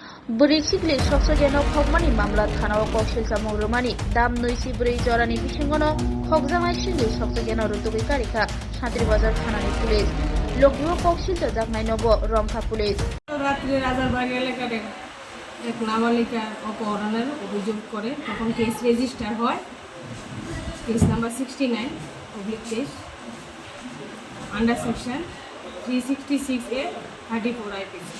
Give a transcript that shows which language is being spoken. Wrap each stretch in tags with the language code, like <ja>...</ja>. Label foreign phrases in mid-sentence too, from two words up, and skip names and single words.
<trp>Bwrwi Sikli Soksukya Khogmani Mamla Thanao Kokshil Samung Romani Dam Nuisi Bwrwi Jorani Bishingono Khogjangai Sikli Soksukya Rutugui Karikha Shantir Bazar Thanani Police Lokiyo Kokshil Jaknai Nobo Romkha Police</trp> <bn>রাত্রে রাজারবাগ এলাকার এক নাবালিকা অপহরণের অভিযোগ করে তখন কেস রেজিস্টার হয় কেস নাম্বার 69/23</bn> <en>under section</en> <bn>366A 34 আইপিসি।</bn>